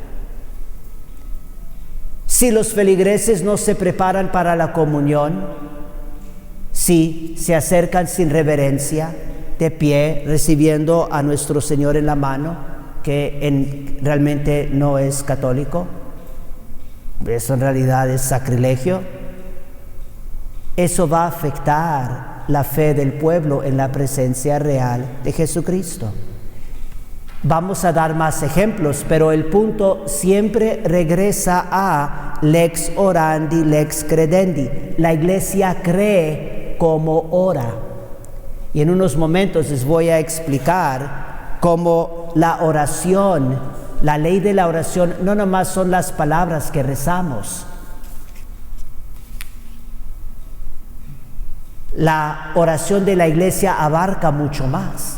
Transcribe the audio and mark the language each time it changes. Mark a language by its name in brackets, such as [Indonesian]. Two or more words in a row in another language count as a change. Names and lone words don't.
[Spanish] Si los feligreses no se preparan para la comunión, si se acercan sin reverencia, de pie, recibiendo a nuestro Señor en la mano, que realmente no es católico, eso en realidad es sacrilegio, eso va a afectar la fe del pueblo en la presencia real de Jesucristo. Vamos a dar más ejemplos, pero el punto siempre regresa a [Latin] lex orandi, lex credendi. [Spanish] La iglesia cree como ora. Y en unos momentos les voy a explicar cómo la oración, la ley de la oración, no nomás son las palabras que rezamos. La oración de la iglesia abarca mucho más.